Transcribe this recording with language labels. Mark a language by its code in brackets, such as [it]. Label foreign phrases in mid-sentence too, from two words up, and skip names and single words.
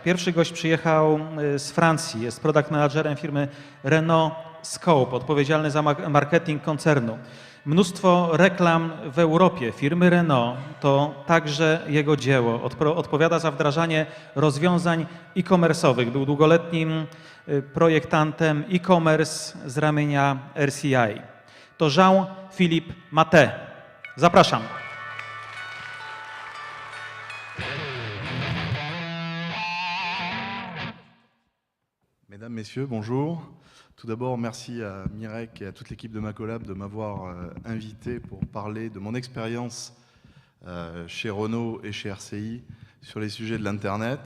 [pl] Pierwszy gość przyjechał z Francji, jest product managerem firmy Renault Scope, odpowiedzialny za marketing koncernu. Mnóstwo reklam w Europie firmy Renault to także jego dzieło. Odpowiada za wdrażanie rozwiązań e-commerce'owych. Był długoletnim projektantem e-commerce z ramienia RCI. To Jean-Philippe Maté. Zapraszam. [fr] Mesdames, Messieurs, bonjour. Tout d'abord, merci à Mirek et à toute l'équipe de Macolab de m'avoir invité pour parler de mon expérience chez Renault et chez RCI sur les sujets de l'Internet.